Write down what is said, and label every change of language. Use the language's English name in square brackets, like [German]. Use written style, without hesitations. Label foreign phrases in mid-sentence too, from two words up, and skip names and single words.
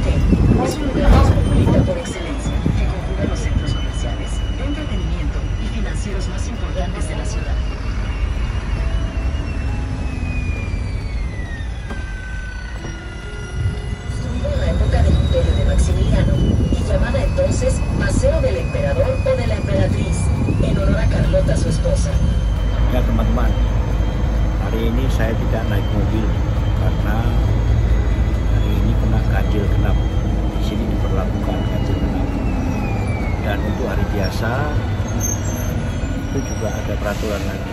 [Spanish] Es un lugar cosmopolita por excelencia, que conjuga los centros comerciales, de entretenimiento y financieros más importantes de la ciudad. Construida en la época del Imperio de Maximiliano y llamada entonces Paseo del Emperador o de la Emperatriz, en honor a Carlota, su esposa. [Indonesian] Ya teman-teman, hari ini saya tidak naik mobil karena hari ini kena ganjil genap. Di sini diberlakukan ganjil genap. Dan untuk hari biasa itu juga ada peraturan lagi.